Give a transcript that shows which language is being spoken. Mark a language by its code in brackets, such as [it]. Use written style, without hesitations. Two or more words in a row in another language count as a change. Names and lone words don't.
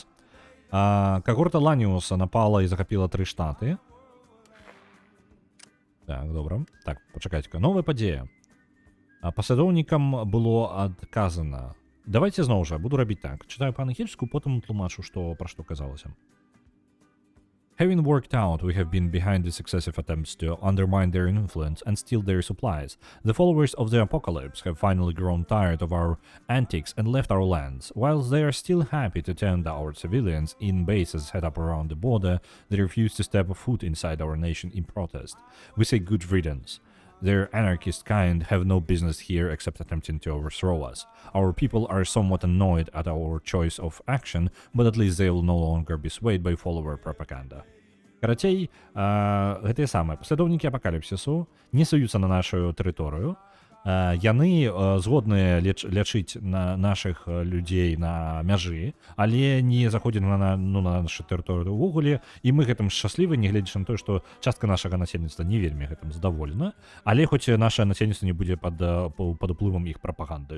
[be] Кагорта Ланіуса напала і захапіла 3 штаты. Так, добра. Так, пачакайце-ка. Новая падзея. Паслядоўнікам было адказана. Давайте зноў жа, буду рабіць так. Чытаю па-ангельску, потым тлумачу, пра што казалася. [en] Having worked out we have been behind the successive attempts to undermine their influence and steal their supplies, the followers of the apocalypse have finally grown tired of our antics and left our lands. Whilst they are still happy to tend our civilians in bases set up around the border, they refuse to step a foot inside our nation in protest. We say good riddance. Their anarchist kind have no business here except attempting to overthrow us. Our people are somewhat annoyed at our choice of action, but at least they will no longer be swayed by follower propaganda. [be] Карацей, гэтыя самыя паслядоўнікі апакаліпсісу не суюцца на нашу тэрыторыю. Яны згодныя лячыць нашых людзей на мяжы, але не заходзяць на нашу тэрыторыю ўвогуле, і мы гэтым шчаслівы, нягледзячы на тое, што частка нашага насельніцтва не вельмі гэтым задаволена, але хоць наше насельніцтва не будзе пад уплывам іх прапаганды.